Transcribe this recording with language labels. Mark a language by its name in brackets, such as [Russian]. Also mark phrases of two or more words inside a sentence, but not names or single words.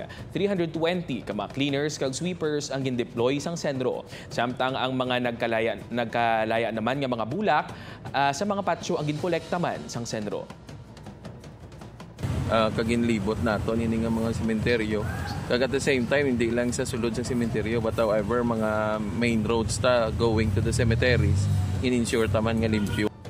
[Hiligaynon] 320 ka mga cleaners kag sweepers ang gindeploy sang senro. Samtang ang mga nagkalaya naman nga mga bulak sa mga patio ang ginkolekta man sang senro. Kaginlibot nato ini nga mga sementeryo. Kag [English] at the same time [Hiligaynon] hindi lang sa sulod sa sementeryo [English] but however [Hiligaynon] mga [English] main roads [Hiligaynon] ta [English] going to the cemeteries [Hiligaynon] in-ensure taman nga limpyo.